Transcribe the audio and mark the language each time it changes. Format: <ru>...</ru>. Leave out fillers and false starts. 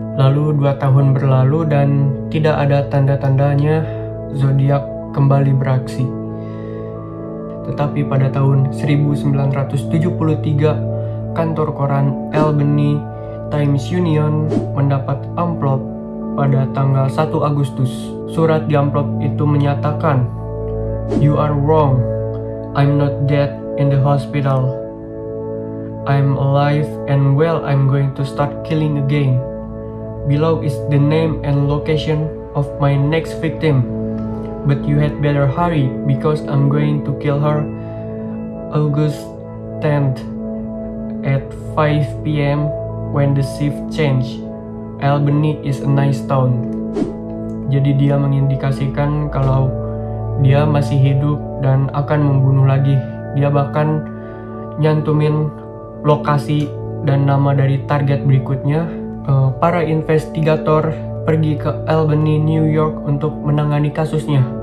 <id>Lalu 2 tahun berlalu dan tidak ada tanda-tandanya zodiak kembali beraksi. Tetapi pada tahun 1973, kantor koran Albany Times Union mendapat amplop pada tanggal 1 Agustus. Surat di amplop itu menyatakan,</id> <en>"You are wrong. I'm not dead in the hospital. I'm alive and well. I'm going to start killing again. Below is the name and location of my next victim. But you had better hurry because I'm going to kill her August 10th at 5 p.m. when the shift change. Albany is a nice town."</en> <id>Jadi dia mengindikasikan kalau dia masih hidup dan akan membunuh lagi. Dia bahkan nyantumin lokasi dan nama dari target berikutnya. Para investigator pergi ke Albany, New York untuk menangani kasusnya.</id>